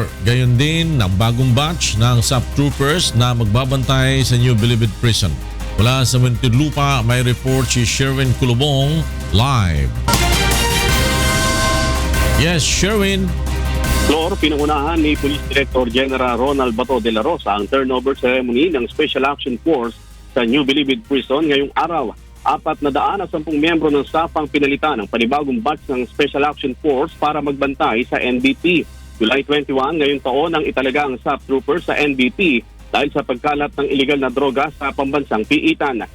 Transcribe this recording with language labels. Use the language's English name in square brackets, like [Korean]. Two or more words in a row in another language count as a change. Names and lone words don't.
[Filipino] Gayon din ng bagong batch ng SAP Troopers na magbabantay sa New Bilibid Prison. Mula sa Muntinlupa, may report si Sherwin Kulubong live. Yes, Sherwin. Flor, pinangunahan ni Police Director General Ronald Bato de la Rosa ang [English] turnover ceremony [Filipino] ng Special Action Force sa New Bilibid Prison ngayong araw. 410 miyembro ng staff ang pinalitan ng panibagong batch ng Special Action Force para magbantay sa NBP. July 21 ngayong taon ang italaga ang SAP Troopers sa NBP dahil sa pagkalat ng iligal na droga sa pambansang piitan.